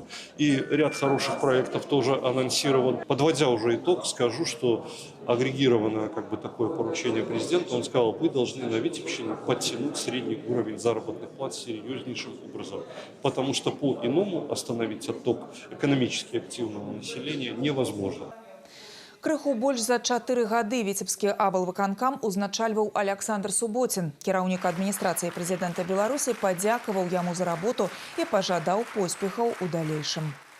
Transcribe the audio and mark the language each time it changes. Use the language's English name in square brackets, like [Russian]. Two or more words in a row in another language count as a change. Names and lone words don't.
[Russian] И ряд хороших проектов тоже анонсирован. Подводя уже итог, скажу, что агрегированное такое поручение президента, он сказал, вы должны на Витебщине подтянуть средний уровень заработных плат серьезнейшим образом. Потому что по-иному остановить отток экономически активного населения невозможно. [Belarusian] Крыху больш за 4 гады Віцебскі аблвыканкам узначальваў Александр Суботін. Кіраўнік адміністрацыі прэзідэнта Беларусі падзякаваў яму за работу і пажадаў поспехаў у далейшым.